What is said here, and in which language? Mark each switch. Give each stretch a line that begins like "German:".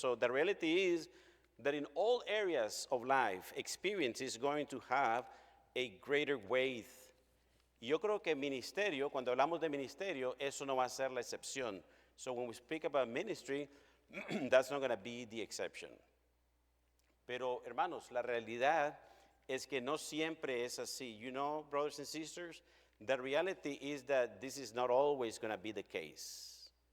English: So the reality is that in all areas of life, experience is going to have a greater weight.
Spanish: Y yo creo que ministerio, cuando hablamos de ministerio, eso no va a ser la excepción.
English: So when we speak about ministry, that's not going to be the exception.
Spanish: Pero hermanos, la realidad es que no siempre es así.
English: You know, brothers and sisters, the reality is that this is not always going to be the case.